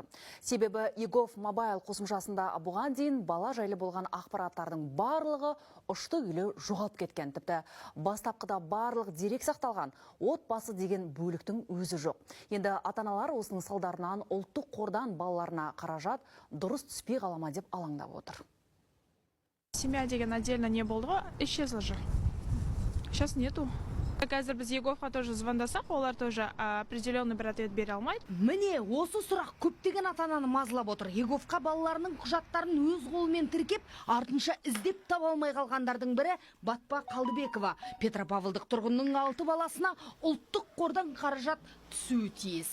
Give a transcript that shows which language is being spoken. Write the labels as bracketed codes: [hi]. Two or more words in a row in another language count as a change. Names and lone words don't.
[kk] Себебі егов мобайл қосымшасында бұған дейін бала жайлы болған ақпараттардың барлығы ұшты үйлі жоғалып кеткен. Тіпті бастапқыда барлық дерек сақталған, отбасы деген бөліктің өзі жоқ. Енді ата-аналар осының салдарынан ұлттық қордан балаларына қаражат дұрыс түспей қала ма деп алаңдап отыр. Семья деген отдельно не болды ғой, [ru] исчезла же. Сейчас нету. [kk] Қазір біз Еговқа тоже звондасақ, олар тоже определенный бір ответ бере алмайды. Міне, осы сұрақ көптеген ата-ананы мазалап отыр. Еговқа балаларының құжаттарын өз қолымен тіркеп, артынша іздеп таба алмай қалғандардың бірі Батпа Қалдыбекова. Петропавлдық тұрғынның 6 баласына ұлттық қордан қаражат түсуі тиіс.